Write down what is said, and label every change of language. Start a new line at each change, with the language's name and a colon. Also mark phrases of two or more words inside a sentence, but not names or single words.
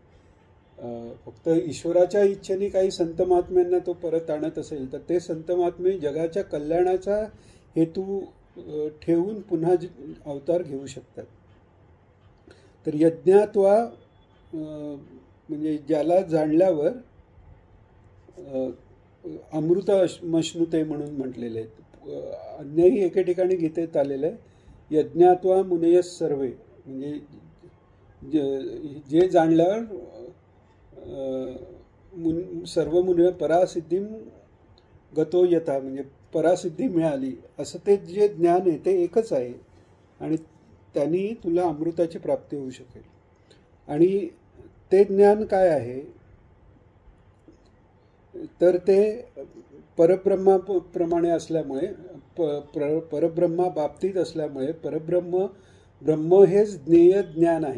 Marathi: फक्त ईश्वराच्या इच्छेने काही संत महात्म्यांना तो परत आणत असेल तर ते संत महात्मे जगाच्या कल्याणाचा हेतू ठेवून पुन्हा अवतार घेऊ शकतात. तर यज्ञात्वा म्हणजे ज्याला जाणल्यावर
Sanskrit: अमृत मश्नुते
Marathi: म्हणून म्हटलेले आहेत. अन्यही एके ठिकाणी गीतेत आलेलं आहे,
Sanskrit: यज्ञात्वा मुनयस सर्वे,
Marathi: म्हणजे जे जाणल्यावर
Sanskrit: सर्व मुने परासिद्धी गतो यथा,
Marathi: म्हणजे परासिद्धी मिळाली असं ते जे ज्ञान आहे ते एकच आहे आणि त्यांनी तुला अमृताची प्राप्ती होऊ शकेल. आणि ते ज्ञान काय आहे तर ते परब्रह्माप्रमाणे असल्यामुळे परब्रह्मा बाबतीत असल्यामुळे ब्रह्म हेच ज्ञेय ज्ञान आहे.